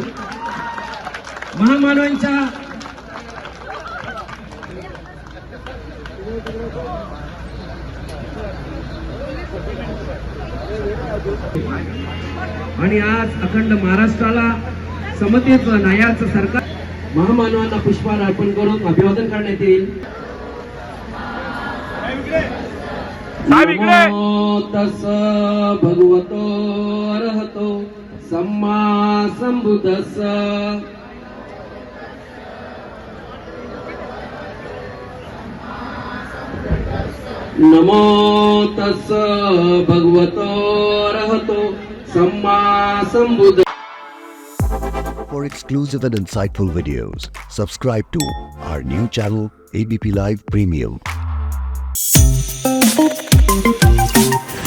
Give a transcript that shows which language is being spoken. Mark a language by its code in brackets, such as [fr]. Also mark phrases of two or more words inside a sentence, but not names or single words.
[mr] महामानवांच्या आणि आज अखंड महाराष्ट्राला समतेचं न्यायाचं सरकार महामानवांना पुष्पहार अर्पण करून अभिवादन करण्यात येईल। [pi] नमो तस् भगवतो अरहतो सम्मा संबुद्धस्स। नमो तस् भगवतो अरहतो सम्मा संबुद्धस्स। [en] For exclusive and insightful videos, subscribe to our new channel ABP Live Premium.